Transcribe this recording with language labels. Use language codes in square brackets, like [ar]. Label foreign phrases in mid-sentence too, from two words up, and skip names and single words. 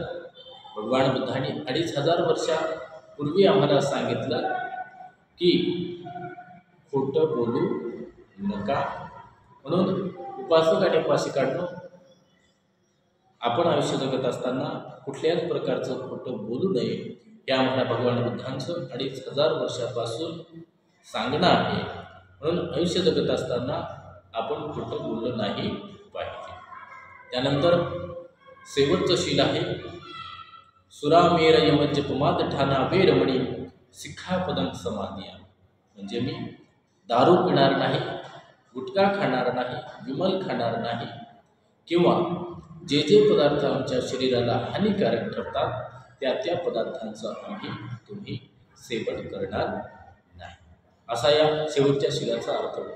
[mr] भगवान बुद्धांनी 2500 वर्षापूर्वी आम्हाला सांगितलं की खोटं बोलू नका, म्हणून उपासक आणि उपासिकांनो, आपण आयुष्य जगत असताना कुठल्याच प्रकारचं खोटं बोलू नये हे आम्हाला भगवान बुद्धांचं 2500 वर्षापासून सांगणं आहे. म्हणून आयुष्य जगत असताना आपण खोटं बोललं नाही पाहिजे. त्यानंतर शेवटचं शील आहे [pi] सुरामेर यमजपमाद ठाणा वेरमणी सिक्खापदं समादिया. [mr] म्हणजे मी दारू पिणार नाही, गुटखा खाणार नाही, विमल खाणार नाही किंवा जे जे पदार्थ आमच्या शरीराला हानिकारक ठरतात त्या पदार्थांचं तुम्ही सेवन करणार नाही, असा या शेवटच्या शीलाचा अर्थ होतो.